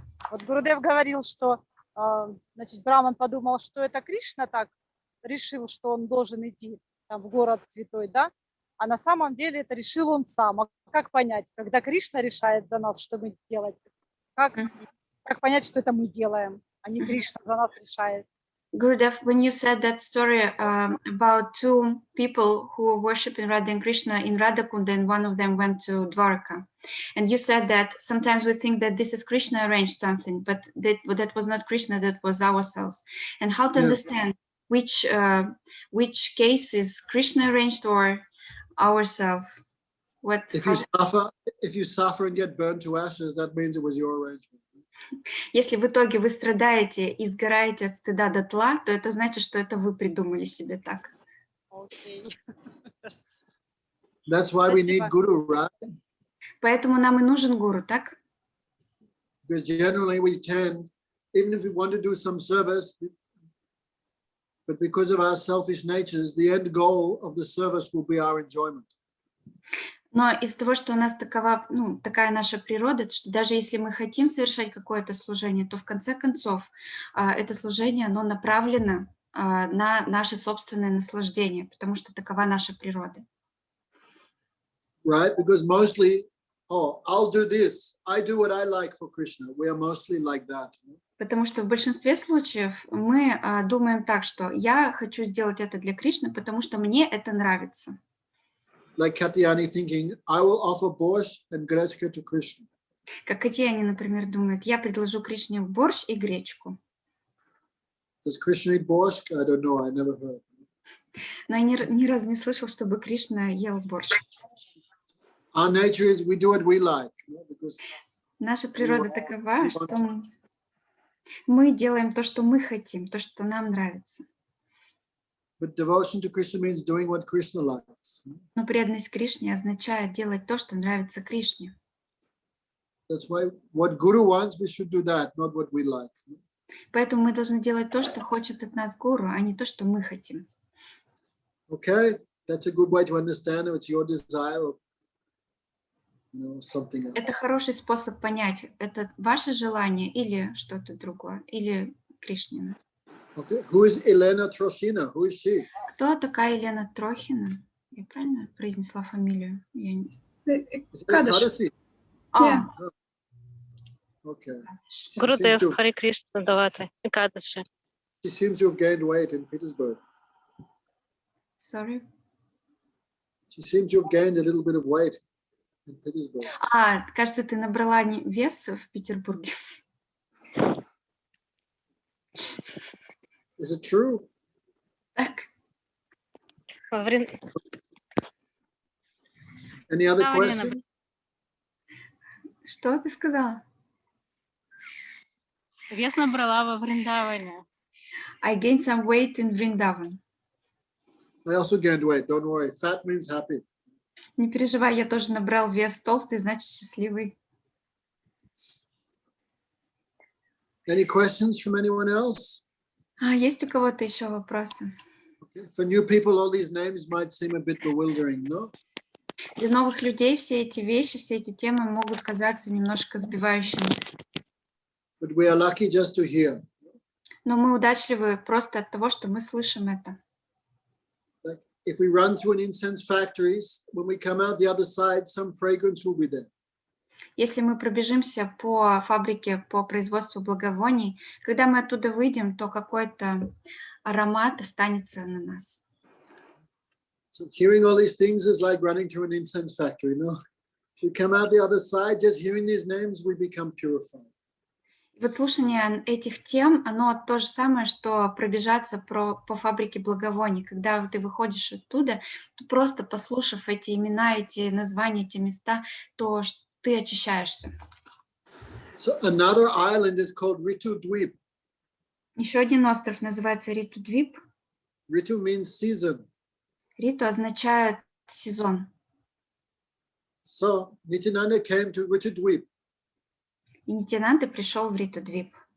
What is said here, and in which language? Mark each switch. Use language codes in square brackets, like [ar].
[ru] Вот Гурудев говорил, что значит, Браман подумал, что это Кришна так решил, что он должен идти там, в город святой, да? А на самом деле это решил он сам. А как понять, когда Кришна решает за нас, что мы делать? Как понять, что это мы делаем, а не Кришна за нас решает? [en] Gurudev, when you said that story about two people who were worshiping Radha and Krishna in Radhakunda, and one of them went to Dwarka, and you said that sometimes we think that this is Krishna arranged something, but that was not Krishna, that was ourselves. And how to understand which case is Krishna arranged or ourselves? If you suffer and get burned to ashes, that means it was your arrangement. [ru] Если в итоге вы страдаете и сгораете от стыда дотла, то это значит, что это вы придумали себе так. [en] Okay. That's why we need guru, right? [ru] Поэтому нам и нужен гуру, так? [en] Because generally we tend, even if we want to do some service, but because of our selfish natures, the end goal of the service will be our enjoyment. [ru] Но из-за того, что у нас такая наша природа, что даже если мы хотим совершать какое-то служение, то в конце концов это служение, оно направлено на наше собственное наслаждение, потому что такова наша природа. [en] Right? Because mostly, I'll do this. I do what I like for Krishna. We are mostly like that. [ru] Потому что в большинстве случаев мы думаем так, что я хочу сделать это для Кришны, потому что мне это нравится. [en] Like Katyani thinking, I will offer borscht and grechka to Krishna. [ru] Как Катяни, например, думает, я предложу Кришне борщ и гречку. [en] Does Krishna eat borscht? I don't know. I never heard. [ru] Но я ни разу не слышал, чтобы Кришна ел борщ. [en] Our nature is we do what we like. Because [ru] Наша природа такова, что мы делаем то, что мы хотим, то, что нам нравится. [en] But devotion to Krishna means doing what Krishna likes. [ru] Но преданность Кришне означает делать то, что нравится Кришне. [en] That's why what Guru wants, we should do that, not what we like. [ru] Поэтому мы должны делать то, что хочет от нас Гуру, а не то, что мы хотим. [en] Okay, that's a good way to understand if it's your desire or something else. [ru] Это хороший способ понять, это ваше желание или что-то другое, или Кришнина. [en] Okay, who is Elena Troshina? Who is she? [ru] Кто такая Елена Трохина? Я правильно произнесла фамилию? [en] Is it Kadasi? Okay. [ru] Гурудев, Хари Кришна, давати, Екадаши. [en] She seems to have gained weight in Petersburg. Sorry. She seems to have gained a little bit of weight in Petersburg. [ru] Кажется, ты набрала вес в Петербурге. [en] Is it true? [ru] Так. [en] Any other questions? [ru] Что ты сказала? Вес набрала во Вриндаване. [en] I gained some weight in Vrindavan. I also gained weight. Don't worry. Fat means happy. [ru] Не переживай, я тоже набрал вес. Толстый, значит счастливый. [en] Any questions from anyone else? [ru] Есть у кого-то еще вопросы? [en] Okay. For new people, all these names might seem a bit bewildering, no? [ru] Для новых людей все эти вещи, все эти темы могут казаться немножко сбивающими. [en] But we are lucky just to hear. [ru] Но мы удачливы просто от того, что мы слышим это. [en] Like if we run through an incense factory, when we come out the other side, some fragrance will be there. [ru] Если мы пробежимся по фабрике по производству благовоний, когда мы оттуда выйдем, то какой-то аромат останется на нас. [en] So hearing all these things is like running through an incense factory, no? We come out the other side, just hearing these names, we become purified. [ru] И вот слушание этих тем, оно то же самое, что пробежаться по фабрике благовоний. Когда ты выходишь оттуда, то просто послушав эти имена, эти названия, эти места, то ты очищаешься. [en] So another island is called Ritudvip. [ru] Еще один остров называется Ритудвип. [en] Ritu means season. [ru] Риту означает сезон. [en] So Nityananda came to Ritudvip. [ru] И Нитьянанда пришел в Ритудвип.